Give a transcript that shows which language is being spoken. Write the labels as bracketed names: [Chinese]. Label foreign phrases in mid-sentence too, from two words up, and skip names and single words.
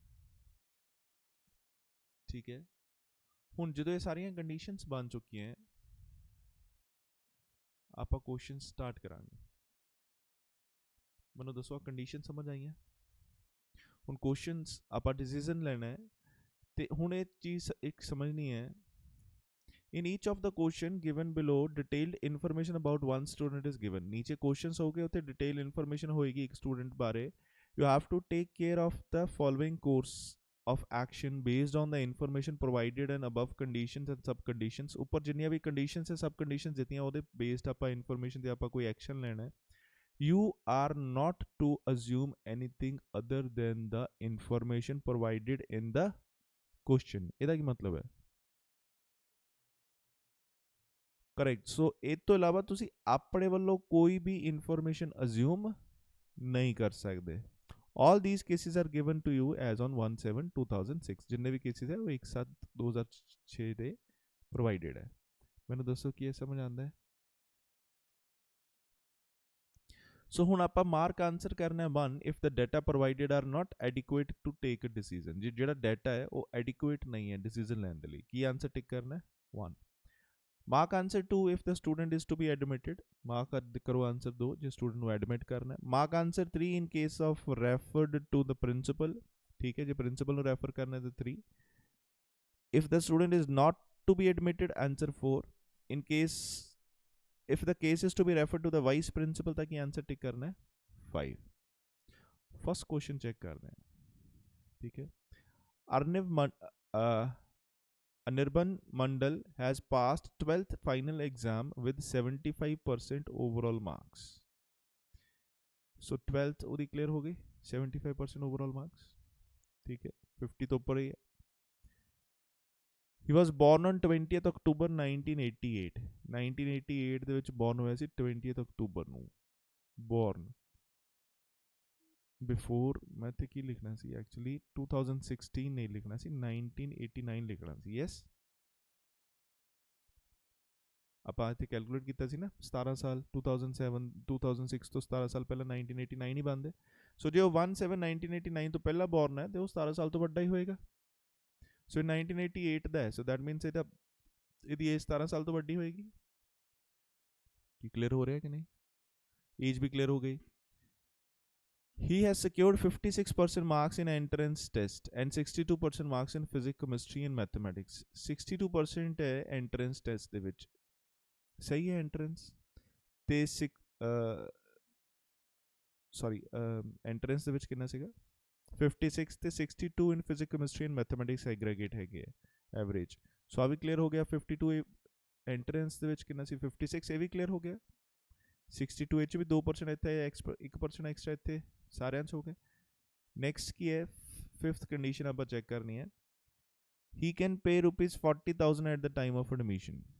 [Punjabi] ਠੀਕ ਹੈ, ਹੁਣ ਜਦੋਂ ਇਹ ਸਾਰੀਆਂ ਕੰਡੀਸ਼ਨਸ ਬਣ ਚੁੱਕੀਆਂ, ਆਪਾਂ [English] question start [Punjabi] ਕਰਾਂਗੇ। ਮੈਨੂੰ ਦੱਸੋ ਕੰਡੀਸ਼ਨ ਸਮਝ ਆਈਆਂ? ਹੁਣ ਕੁਐਸਚਨਸ ਆਪਾਂ ਡਿਸੀਜਨ ਲੈਣਾ ਹੈ, ਤੇ ਹੁਣ ਇਹ ਚੀਜ਼ ਇੱਕ ਸਮਝਣੀ ਹੈ, [English] in each of the question given below detailed information about one student is given। [Punjabi] ਨੀਚੇ questions ਹੋਗੇ ਉੱਤੇ [English] detailed information [Punjabi] ਹੋਏਗੀ ਇੱਕ student ਬਾਰੇ। [English] you have to take care of the following course of action based on the information provided and above conditions and sub conditions। [Punjabi] ਉੱਪਰ ਜਿੰਨੀਆਂ ਵੀ conditions ਹੈ [English] sub conditions [Punjabi] ਦਿੱਤੀਆਂ ਓਹਦੇ based ਆਪਾਂ information ਤੇ ਆਪਾਂ ਕੋਈ action ਲੈਣਾ है। [English] you are not to assume anything other than the information provided in the question। [Punjabi] ਇਹਦਾ ਕੀ ਮਤਲਬ ਹੈ? ਕਰੈਕਟ। ਸੋ ਇਹ ਤੋਂ ਇਲਾਵਾ ਤੁਸੀਂ ਆਪਣੇ ਵੱਲੋਂ ਕੋਈ ਵੀ ਇਨਫੋਰਮੇਸ਼ਨ ਅਜ਼ਿਊਮ ਨਹੀਂ ਕਰ ਸਕਦੇ। [English] all these cases are given to you as on 1/7/2006। [Punjabi] ਜਿੰਨੇ ਵੀ ਕੇਸਿਸ ਹੈ ਉਹ 1/7/2006 ਦੇ ਪ੍ਰੋਵਾਈਡਡ ਹੈ। ਮੈਨੂੰ ਦੱਸੋ ਕੀ ਇਹ ਸਮਝ ਆਉਂਦਾ ਹੈ? ਸੋ ਹੁਣ ਆਪਾਂ [English] mark answer ਕਰਨਾ 1 if the data provided are not adequate to take a decision. [Punjabi] ਜੇ ਜਿਹੜਾ ਡਾਟਾ ਹੈ ਉਹ ਐਡਿਕੁਏਟ ਨਹੀਂ ਹੈ ਡਿਸੀਜਨ ਲੈਣ ਦੇ ਲਈ, ਕੀ ਆਨਸਰ ਟਿਕ ਕਰਨਾ ਹੈ? [English] 1। mark answer 2 if the student is to be admitted। [Hindi] मार्क करो आंसर 2 जो स्टूडेंट को एडमिट करना है। [English] mark answer 3 in case of referred to the principal। [Hindi] ठीक है, जो प्रिंसिपल को रेफर करना है तो 3। [English] if the student is not to be admitted आंसर 4। in case if the case is to be referred to the vice principal [Hindi] तक आंसर टिक करना है [English] 5। first question [Hindi] चेक करना है, ठीक है। [English] Anirban Mandal has passed 12th final exam with 75% overall marks। [Punjabi] So 12th ਉਹਦੀ clear ਹੋ ਗਈ, 75% [English] overall marks, [Hindi] ठीक है, [Punjabi] 50 ਤੋਂ ਉੱਪਰ ਹੀ ਹੈ। [English] He was born on 20th October 1988। [Punjabi] 1988 ਦੇ ਵਿੱਚ born ਹੋਇਆ ਸੀ 20th October ਨੂੰ। [English] born before [Punjabi] ਮੈਂ ਇੱਥੇ ਕੀ ਲਿਖਣਾ ਸੀ ਐਕਚੁਅਲੀ 2016 ਨਹੀਂ ਲਿਖਣਾ ਸੀ 1989 ਲਿਖਣਾ ਸੀ। ਯੈਸ, ਆਪਾਂ ਇੱਥੇ ਕੈਲਕੂਲੇਟ ਕੀਤਾ ਸੀ ਨਾ 17 ਸਾਲ 2006 ਤੋਂ 17 ਸਾਲ ਪਹਿਲਾਂ 1989 ਹੀ ਬਣਦੇ। ਸੋ ਜੇ ਉਹ 1/7/1989 ਤੋਂ ਪਹਿਲਾਂ ਬੋਰਨ ਹੈ ਤੇ ਉਹ 17 ਸਾਲ ਤੋਂ ਵੱਡਾ ਹੀ ਹੋਏਗਾ। ਸੋ 1988 ਦਾ ਹੈ, [English] so that means [Punjabi] ਇਹਦੀ ਏਜ 17 ਸਾਲ ਤੋਂ ਵੱਡੀ ਹੋਏਗੀ। ਕੀ ਕਲੀਅਰ ਹੋ ਰਿਹਾ ਕਿ ਨਹੀਂ? ਏਜ ਵੀ ਕਲੀਅਰ ਹੋ ਗਈ। [English] He has secured 56% marks in entrance test and 62% marks in physics, chemistry and mathematics। [Punjabi] 62% है [English] entrance test [Punjabi] ਦੇ ਵਿੱਚ, ਸਹੀ ਹੈ entrance ਤੇ entrance ਦੇ ਵਿੱਚ ਕਿੰਨਾ ਸੀਗਾ 56 ਤੇ 62 [English] in physics, chemistry and mathematics aggregate [Punjabi] ਹੈਗੇ ਐਵਰੇਜ। ਸੋ ਆ ਵੀ ਕਲੀਅਰ ਹੋ ਗਿਆ। 52 entrance ਦੇ ਵਿੱਚ ਕਿੰਨਾ ਸੀ 56, ਇਹ ਵੀ ਕਲੀਅਰ ਹੋ ਗਿਆ। 62 ਵਿੱਚ ਵੀ 2% ਇੱਥੇ 1% ਐਕਸਟਰਾ ਇੱਥੇ ਸਾਰਿਆਂ 'ਚ ਹੋ ਗਏ। ਨੈਕਸਟ ਕੀ ਹੈ 5th ਕੰਡੀਸ਼ਨ ਆਪਾਂ ਚੈੱਕ ਕਰਨੀ ਹੈ। [English] he can pay ₹40,000 at the time of admission.